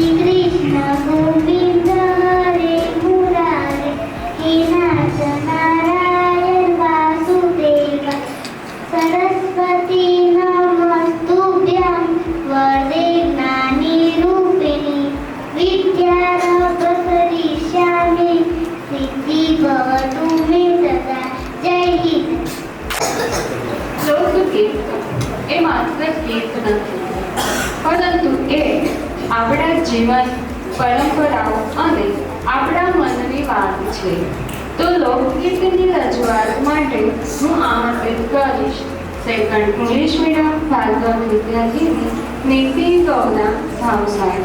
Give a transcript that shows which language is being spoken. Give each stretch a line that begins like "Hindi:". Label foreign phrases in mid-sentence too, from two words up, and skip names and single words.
Sanskrit: कृष्ण गोविन्द हरे मुरारे हे नट नारायण वासुदेव सरस्वति नमस्तुभ्यं वदे ज्ञानि रूपिणि विद्यारभकरिष्यामि सिद्धि भवतु मे सदा.
Hindi: जय हिन्द.
Gujarati: શ્લોક કીર્તન એ માત્ર ગીત નથી, પરંતુ એ આપણા જીવન, પરંપરાઓ અને આપણા મનની વાત છે. તો લોકગીતની રજૂઆત માટે હું આમંત્રિત કરીશ
English: Second English Medium
Gujarati: ભાર્ગવ વિદ્યાર્થીની નીતિ ગૌના ભાવસારી.